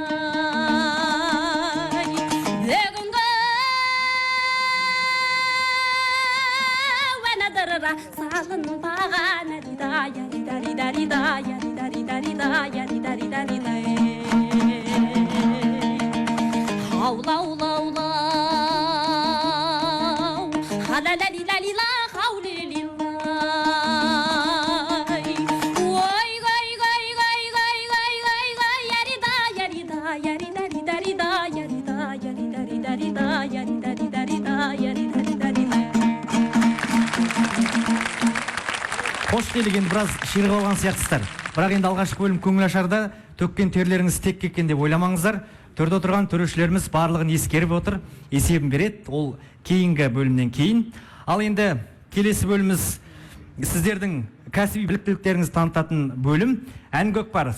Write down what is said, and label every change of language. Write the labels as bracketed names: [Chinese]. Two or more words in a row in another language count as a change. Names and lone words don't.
[Kazakh] салынбаған әлида ялида рида рида ялида рида рида ялида рида рида аула аула аула hala la li la li la hauli li la oi gai gai gai gai gai gai gai yarida yarida yarida rida rida yarida yarida rida rida yarida rida rida yarida rida rida Қош келген біраз ширға алған сияқтысыздар. Бірақ енді алғашқы бөлім көңіл ашарда төккен терлеріңіз тек кеткен деп ойламаңыздар. Төрде отырған төрешілеріміз барлығын ескеріп отыр, есебін береді. Ол кейінгі бөлімнен кейін. Ал енді келесі бөліміміз сіздердің кәсіби біліктіліктеріңізді танытатын бөлім ән көкпар.